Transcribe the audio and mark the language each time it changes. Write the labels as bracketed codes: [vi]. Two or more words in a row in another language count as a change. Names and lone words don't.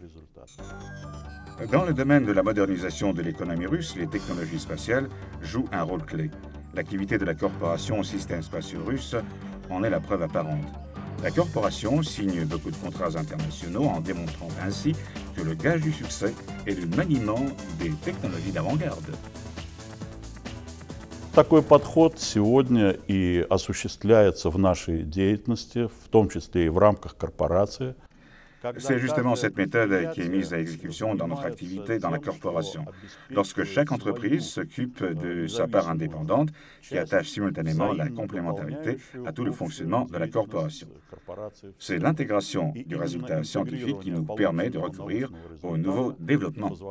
[fr] Dans le domaine de la modernisation de l'économie russe, les technologies spatiales jouent un rôle clé. L'activité de la corporation Systèmes Spatiaux Russes en est la preuve apparente. La corporation signe beaucoup de contrats internationaux en démontrant ainsi que le gage du succès est le maniement des technologies d'avant-garde. [ru] Такой подход сегодня и осуществляется в нашей деятельности, в том числе и в рамках корпорации. [fr] C'est justement cette méthode qui est mise à exécution dans notre activité dans la corporation. Lorsque chaque entreprise s'occupe de sa part indépendante, qui attache simultanément la complémentarité à tout le fonctionnement de la corporation. C'est l'intégration du résultat scientifique qui nous permet de recourir aux nouveaux développements.